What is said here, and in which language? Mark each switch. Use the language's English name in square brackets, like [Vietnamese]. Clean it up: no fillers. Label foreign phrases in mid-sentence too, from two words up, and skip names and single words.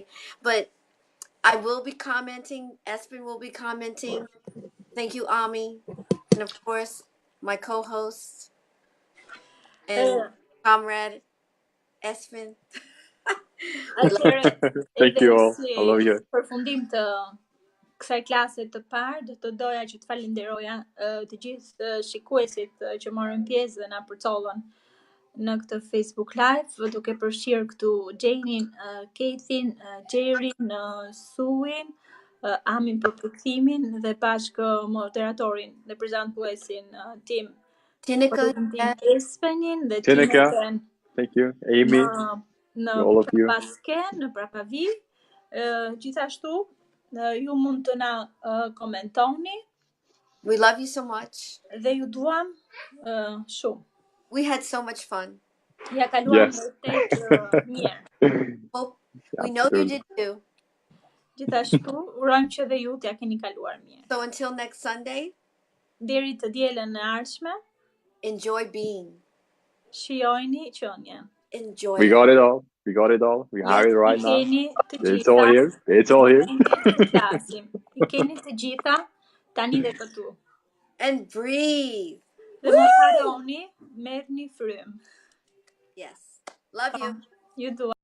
[English] But I will be commenting. Espen will be commenting. Thank you, Ami. And of course, my co-host and comrade Espen. Thank you all. I love you. [Albanian] Përfundim të kësaj klase të parë, do të doja që të falenderoja të gjithë shikuesit që morën pjesë dhe na përcollën në këtë Facebook Live, duke përfshirë këtu Janein, Kathin, Jerin, Suin, Amin për përkthimin dhe bashkë moderatorin dhe prezantuesin tim. Tinika, Espenin dhe Tinika. [English] Thank you. Amy. [Albanian] Në Prapasken, në Prapavi. Gjithashtu, ju mund të na komentoni. [English] We love you so much. [Albanian] Dhe ju duam shumë. [English] We had so much fun. [Albanian] Ja kaluam vërtet mirë. [English] We know you did too. [Albanian] Gjithashtu, urojmë që dhe ju t'ja keni kaluar mirë. [English] So until next Sunday, [Albanian] deri të dielën e ardhshme, [English] enjoy being. [Albanian] Shijojini qenien. [English] Enjoy We it. got it all. We got it all. We have Yes. it I right now. [Albanian] keni të [English] It's [Albanian] gjitha. [English] all here. It's all here. [Albanian] Vini të flasim. I keni të gjitha tani dhe këtu. [English] And breathe. [Albanian] Dhe mos harroni, merrni frym. [English] Yes. Love you. [Albanian] Ju dua.